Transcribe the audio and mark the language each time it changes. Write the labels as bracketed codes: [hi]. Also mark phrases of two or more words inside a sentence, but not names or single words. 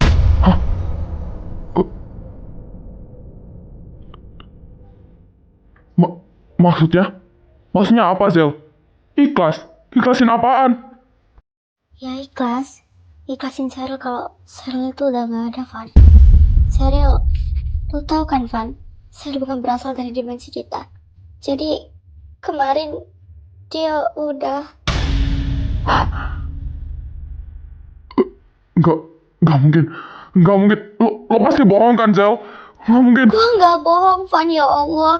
[id] Maksudnya? Maksudnya apa, Zel? Ikhlas? Ikhlasin apaan? Ya ikhlas, ikhlasin Sheryl kalau Sheryl itu udah gak ada Van. Sheryl, lo tau kan Van, Sheryl bukan berasal dari dimensi kita. Jadi kemarin dia udah Gak mungkin. Lo pasti bohong kan, Zel? Gak mungkin. Gue nggak bohong, Van, ya Allah.